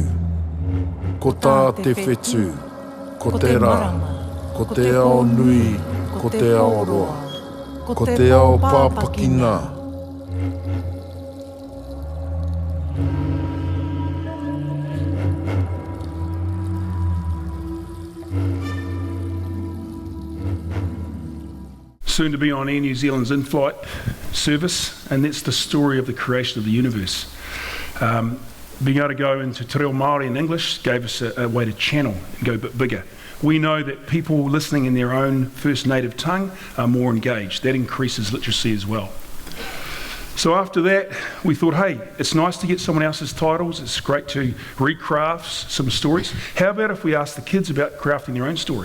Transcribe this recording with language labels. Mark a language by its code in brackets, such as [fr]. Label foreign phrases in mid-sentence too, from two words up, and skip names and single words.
[mi] Ko tā te whetū, ko te rā, ko te ao nui, ko te ao roa, ko te ao pāpakina. [en] Soon to be on Air New Zealand's in-flight service, and that's the story of the creation of the universe. Being able to go into [mi] te reo Māori [en] and English gave us a way to channel and go a bit bigger. We know that people listening in their own first native tongue are more engaged. That increases literacy as well. So after that, we thought, hey, it's nice to get someone else's titles. It's great to recraft some stories. How about if we ask the kids about crafting their own story?